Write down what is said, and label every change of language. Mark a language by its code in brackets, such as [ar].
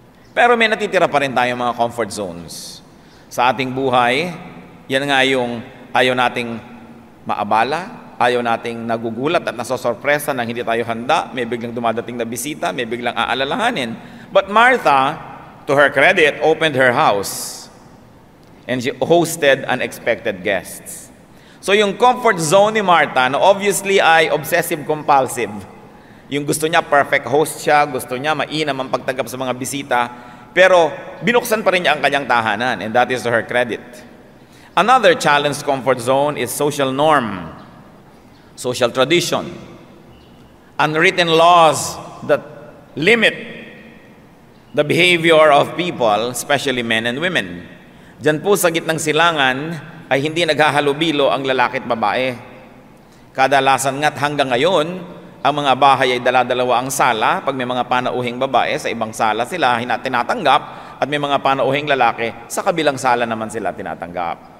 [tl] Pero may natitira pa rin tayong mga comfort zones. Sa ating buhay, yan nga yung ayaw nating maabala, ayaw nating nagugulat at nasosorpresa nang hindi tayo handa, may biglang dumadating na bisita, may biglang aalalahanin. [en] But Martha, to her credit, opened her house and she hosted unexpected guests. [tl] So yung comfort zone ni Martha, na obviously ay obsessive-compulsive. Yung gusto niya, [en] perfect host [tl] siya, gusto niya, mainam ang pagtanggap sa mga bisita, pero binuksan pa rin niya ang kanyang tahanan, [en] and that is to her credit. Another challenged comfort zone is social norm, social tradition, unwritten laws that limit the behavior of people, especially men and women. [tl] Diyan po sa gitnang silangan, ay hindi naghahalubilo ang lalaki at babae. Kadalasan nga't hanggang ngayon, ang mga bahay ay dala-dalawa ang sala. Pag may mga panauhing babae, sa ibang sala sila tinatanggap, at may mga panauhing lalaki, sa kabilang sala naman sila tinatanggap.